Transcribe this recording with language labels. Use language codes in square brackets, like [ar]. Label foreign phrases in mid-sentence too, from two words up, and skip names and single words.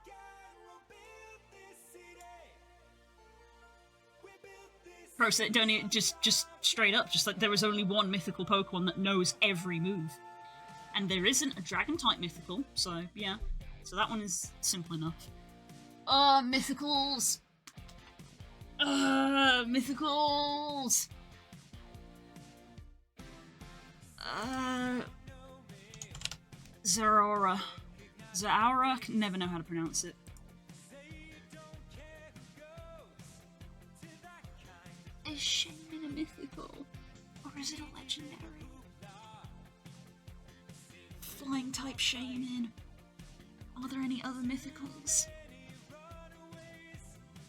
[en] Process, don't even, just straight up, just like there is only one mythical Pokemon that knows every move. And there isn't a Dragon-type mythical, so yeah. So that one is simple enough. Mythicals! Mythicals! Zeraora. Zeraora? Can never know how to pronounce it. Is Shaman a mythical? Or is it a legendary? Flying type Shaman. Are there any other mythicals?